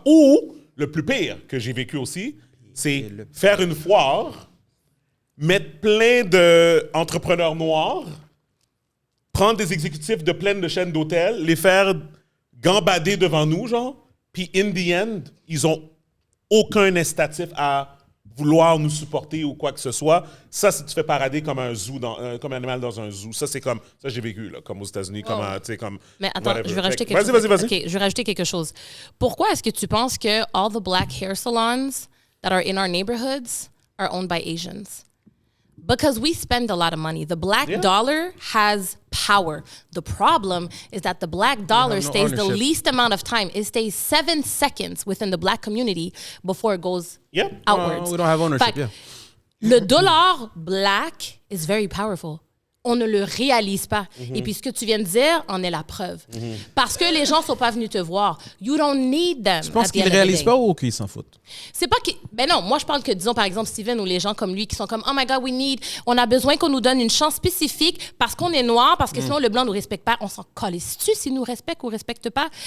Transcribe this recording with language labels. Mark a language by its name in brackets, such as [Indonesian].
[French] Ou, le plus pire que j'ai vécu aussi, c'est faire une foire, mettre plein d'entrepreneurs noirs, prendre des exécutifs de plein de chaînes d'hôtels, les faire gambader devant nous, genre, puis [English] in the end, [French] ils ont aucun incitatif à vouloir nous supporter ou quoi que ce soit. Ça, si tu fais parader comme un zoo, comme un animal dans un zoo, ça, c'est comme... Ça, j'ai vécu, là, comme aux États-Unis, comme... Tu sais, comme... Mais attends, [English] whatever. [French] je vais rajouter quelque chose. Vas-y. OK, je vais rajouter quelque chose. Pourquoi est-ce que tu penses que [English] all the black hair salons that are in our neighborhoods are owned by Asians? Because we spend a lot of money. The black dollar has power. The problem is that the black dollar stays the least amount of time. It stays 7 seconds within the black community before it goes outwards. We don't have ownership, [French] Fait, le dollar [English] black is very powerful. [French] On ne le réalise pas. Et puis, ce que tu viens de dire en est la preuve. Parce que les gens ne sont pas venus te voir. [English] You don't need them. [French] Tu penses qu'ils ne réalisent pas ou qu'ils s'en foutent? C'est pas que... Ben non, moi, je parle que, disons, par exemple, Steven ou les gens comme lui qui sont comme « Oh my God, on a besoin qu'on nous donne une chance spécifique parce qu'on est noir, parce que sinon, le blanc ne nous respecte pas. » On s'en calisse-tu s'ils nous respectent ou ne respectent pas?